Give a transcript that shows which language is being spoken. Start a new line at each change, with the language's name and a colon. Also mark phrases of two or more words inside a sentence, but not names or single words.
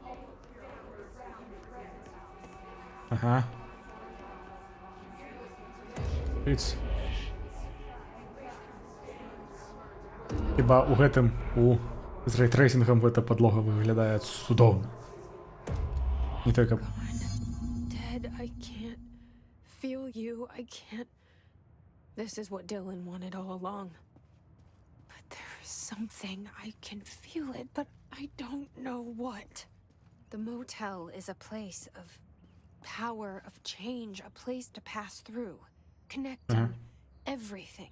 Belarusian: Ага. Іць. Хіба у гэтым, з рейтрейсінгам гэта падлога выглядае цудоўна.
Russian: Не только...
English: Dead, I can't feel you. I can't... This is what Dylan wanted all along. But there is something. I can feel it, but I don't know what. The motel is a place of power, of change, a place to pass through, connecting everything.